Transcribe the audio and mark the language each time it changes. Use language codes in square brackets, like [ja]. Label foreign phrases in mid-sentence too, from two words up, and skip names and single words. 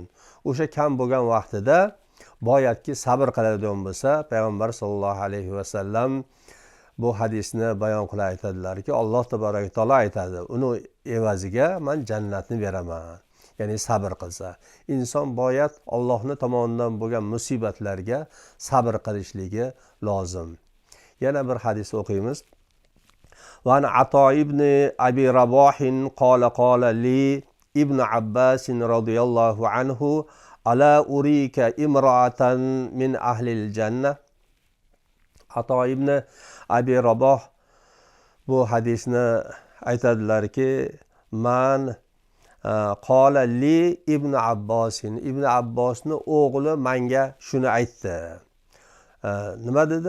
[uz] O'sha kam bo'lgan vaqtida boyatki sabr qiladigan bo'lsa, payg'ambar sollallohu alayhi vasallam bu hadisni bayon qilib aytadilarki, Alloh taboraka taolo aytadi, uni evaziga men jannatni beraman. Ya'ni sabr qilsa, inson boyat Allohning tomonidan bo'lgan musibatlarga sabr qilishligi lozim. Yana bir hadis o'qiymiz. [ar] وعن عطاء بن أبي رباح قال لي ابن عباس رضي الله عنه ألا أريك امرأة من أهل الجنة. [uz] Ato ibn Abi Raboh bu hadisni aytadilarki, [ar] من قال لي ابن عباس, [uz] ibn Abbosni o'g'li menga shuni aytdi. Nima dedi?